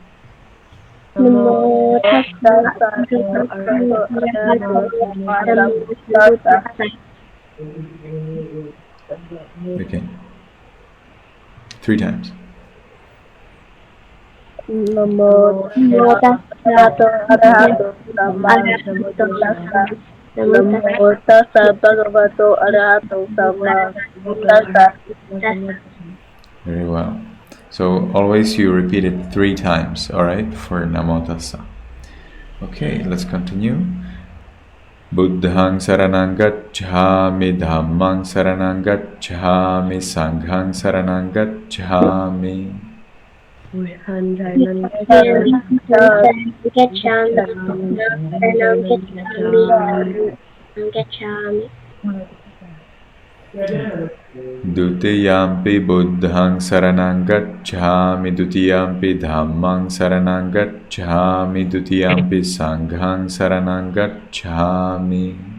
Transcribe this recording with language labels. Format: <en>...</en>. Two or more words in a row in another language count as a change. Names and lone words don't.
<en>Okay. 3 times.</en> <pi>Namo tassa bhagavato arahato samma sambuddhassa.</pi> <en>Very well. So always you repeat it 3 times, alright, for Namo Tassa. Okay, let's continue.</en> <pi>Buddhang saranang gacchami, dhammang saranang gacchami, sanghang saranang gacchami. Dutiyampi buddhang saranang gacchami, dutiyampi dhammang saranang gacchami, dutiyampi sanghang saranang gacchami.</pi>